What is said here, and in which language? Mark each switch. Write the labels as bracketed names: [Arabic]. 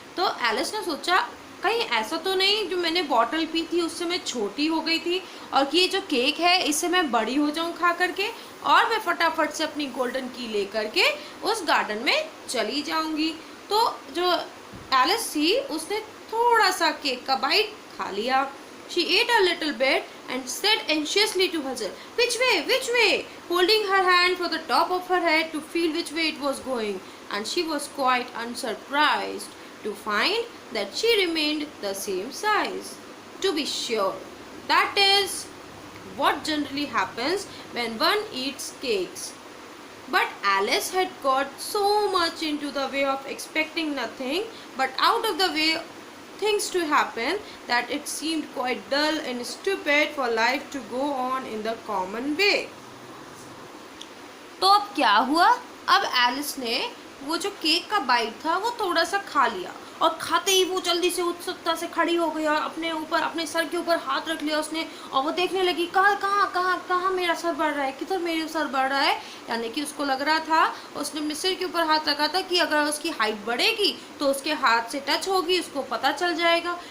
[Hindi] तो एलिस ने सोचा कहीं ऐसा तो नहीं जो मैंने बॉटल पी थी उससे मैं छोटी हो गई थी और कि ये जो केक है इससे मैं बड़ी हो जाऊं खा करके और मैं फटाफट से अपनी गोल्डन की ले करके उस गार्डन में चली जाऊंगी। तो जो एलिस थी उसने थोड़ा सा केक का बाइट खा लिया। [English] She ate a little bit and said anxiously to herself, which way? Holding her hand for the top of her head to feel which way it was going. And she was quite unsurprised to find that she remained the same size. To be sure, that is what generally happens when one eats cakes. But Alice had got so much into the way of expecting nothing but out of the way things to happen that it seemed quite dull and stupid for life to go on in the common way. [Hindi] तो अब क्या हुआ, अब Alice ने वो जो cake का bite था वो थोड़ा सा खा लिया, और खाते ही वो जल्दी से उत्सुकता से खड़ी हो गई और अपने ऊपर, अपने सर के ऊपर हाथ रख लिया उसने, और वो देखने लगी कहाँ कहाँ कहाँ कहाँ मेरा सर बढ़ रहा है, किधर मेरा सर बढ़ रहा है। यानी कि उसको लग रहा था, उसने अपने सिर के ऊपर हाथ रखा था कि अगर उसकी हाइट बढ़ेगी तो उसके हाथ से टच होगी, उसको पता चल जाएगा।